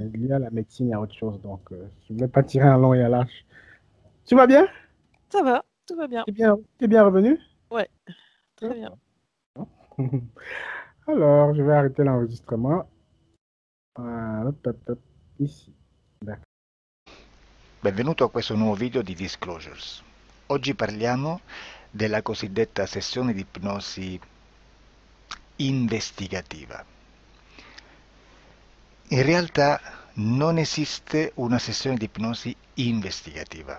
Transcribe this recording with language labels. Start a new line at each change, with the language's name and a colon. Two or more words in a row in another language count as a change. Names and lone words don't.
French: et lié à la médecine et à autre chose. Donc, je ne voulais pas tirer en long et à large. Tu vas bien? Ça va, tout va bien. Tu es bien revenu? Ouais, très bien. D'accord. Alors, je vais arrêter l'enregistrement. Voilà, ici. D'accord.
Italian: Benvenuto a questo nuovo video di Disclosures. Oggi parliamo della cosiddetta sessione di ipnosi investigativa. In realtà non esiste una sessione di ipnosi investigativa.